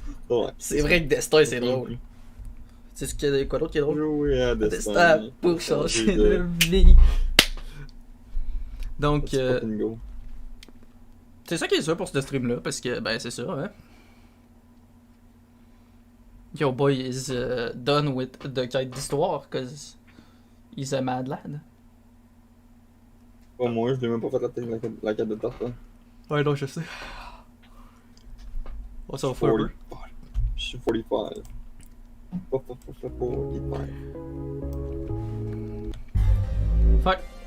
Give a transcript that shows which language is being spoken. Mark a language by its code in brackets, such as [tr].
[fr] Ouais. C'est vrai que destin, c'est drôle. C'est ce qu'il y a quoi d'autre qui est drôle? Jouer à destin. Destin pour changer de vie. Donc, c'est ça qui est sûr pour ce stream-là, parce que, ben, c'est ça, hein. [en] Your boy is done with the [fr] quête d'histoire, [en] cause he's a mad lad. [fr] Pas moi, je l'ai même pas fait la quête de tarte, hein. Ouais, non, je sais. On s'en fout un peu. Je suis 45. 45. Fuck.